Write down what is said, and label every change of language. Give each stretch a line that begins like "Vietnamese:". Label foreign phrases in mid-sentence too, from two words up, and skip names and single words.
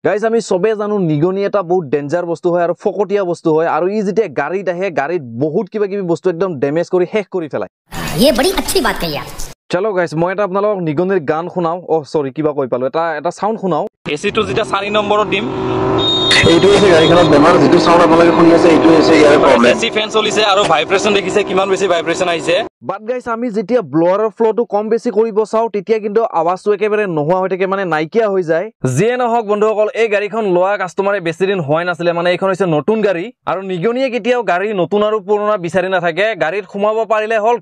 Assamese: গাইজ আমি সবে জানো নিগনি এটা বহুত ডেঞ্জাৰ বস্তু হয় আৰু ফকটিয়া বস্তু হয় আৰু ই যেতিয়া গাড়ীত আহে গাড়ীত বহুত কিবা কিবি বস্তু একদম ডেমেজ কৰি শেষ কৰি পেলায়
Hindi: ये बड़ी अच्छी बात कही आप
Assamese: চলো গাইজ মই এটা আপোনালোকক নিগনিৰ গান শুনাও সৰি কিবা কৈ পালো এটা সাউন্ড শুনাও এসিটো যেতিয়া 4 নম্বৰত দিম এইটো আছে গাড়ীখনত বেমাৰ যেটো সাউন্ড আপোনালোকে শুনি আছে এইটো আছে ইয়াৰ প্ৰবলেম এসি ফেন চলিছে আৰু ভাইব্ৰেচন দেখিছে কিমান বেছি ভাইব্ৰেচন আহিছে বাট গাইজ আমি যেতিয়া ব্লোৱাৰৰ ফ্ল'টো কম বেছি কৰিব চাও তেতিয়া কিন্তু আৱাজটো একেবাৰে নোহোৱা হৈ থাকে মানে নাইকিয়া হৈ যায় যিয়ে নহওক বন্ধুসকল এই গাড়ীখন লোৱা কাষ্টমাৰে বেছি দিন হোৱা নাছিলে মানে এইখন হৈছে নতুন গাড়ী আৰু নিগনিয়ে কেতিয়াও গাড়ী নতুন আৰু পুৰণা বিচাৰি নাথাকে গাড়ীত সোমাব পাৰিলে হল